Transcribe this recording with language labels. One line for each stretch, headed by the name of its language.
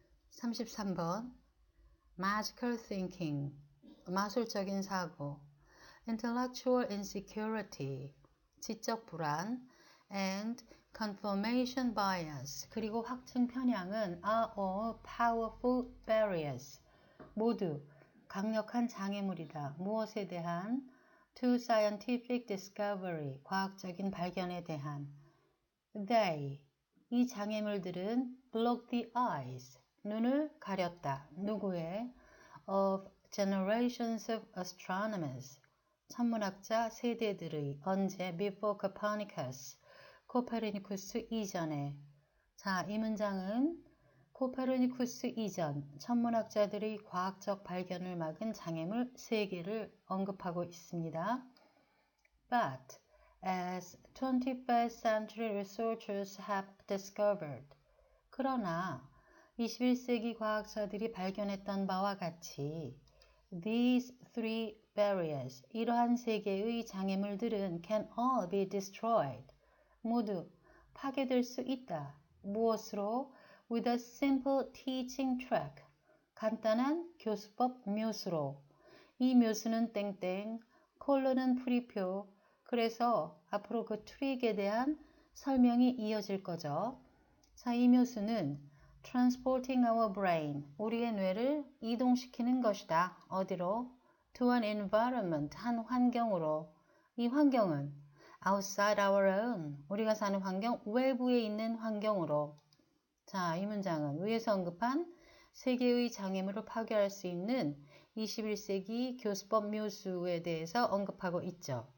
English: 33번 Magical thinking,
Korean: 마술적인 사고,
English: intellectual insecurity,
Korean: 지적 불안,
English: and confirmation bias,
Korean: 그리고 확증 편향은
English: are all powerful barriers,
Korean: 모두 강력한 장애물이다. 무엇에 대한?
English: To scientific discovery,
Korean: 과학적인 발견에 대한.
English: They,
Korean: 이 장애물들은
English: block the eyes,
Korean: 눈을 가렸다. 누구의?
English: Of generations of astronomers,
Korean: 천문학자 세대들의. 언제?
English: Before Copernicus,
Korean: 코페르니쿠스 이전에. 자, 이 문장은 코페르니쿠스 이전 천문학자들의 과학적 발견을 막은 장애물 3개를 언급하고 있습니다.
English: But as 21st century researchers have discovered,
Korean: 그러나 21세기 과학자들이 발견했던 바와 같이
English: these three barriers,
Korean: 이러한 3개의 장애물들은
English: can all be destroyed,
Korean: 모두 파괴될 수 있다. 무엇으로?
English: With a simple teaching track,
Korean: 간단한 교수법 묘수로. 이 묘수는 땡땡, 콜론은 풀이표. 그래서 앞으로 그 트릭에 대한 설명이 이어질 거죠. 자, 이 묘수는
English: transporting our brain,
Korean: 우리의 뇌를 이동시키는 것이다. 어디로?
English: To an environment,
Korean: 한 환경으로. 이 환경은
English: outside our own,
Korean: 우리가 사는 환경 외부에 있는 환경으로. 자, 이 문장은 위에서 언급한 3개의 장애물을 파괴할 수 있는 21세기 교수법 묘수에 대해서 언급하고 있죠.